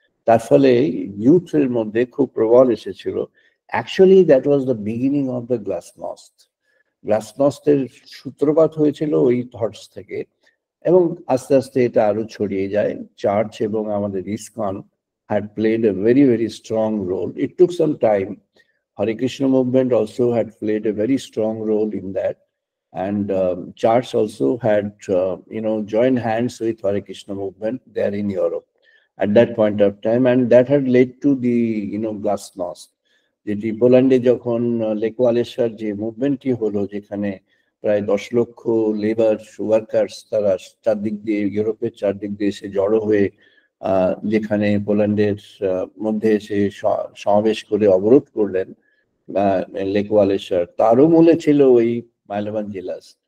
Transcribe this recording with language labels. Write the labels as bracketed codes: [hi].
[bn] তার ফলে ইউথের মধ্যে খুব প্রবল এসেছিল। [en] Actually that was the beginning of the glasnost. [bn] গ্লাসনস্টের সূত্রপাত হয়েছিল ওই থটস থেকে, এবং আস্তে আস্তে এটা আরো ছড়িয়ে যায়। চার্চ এবং আমাদের ISKCON [en] had played a very, very strong role. It took some time. Hare Krishna movement also had played a very strong role in that, and Church also had joined hands with Hare Krishna movement there in Europe at that point of time, and that had led to the Glasnost. [bn] যেটি পোল্যান্ডে যখন lake ওয়ালেসার যে মুভমেন্টটি হলো, যেখানে প্রায় 10 লক্ষ labour workers তারা চারদিক দিয়ে ইউরোপের চারদিক দিয়ে এসে জড়ো হয়ে যেখানে পোল্যান্ডের মধ্যে এসে সমাবেশ করে অবরোধ করলেন লেক ওয়ালেসার, তারও মূলে ছিল ওই মাইলোভান জেলাস।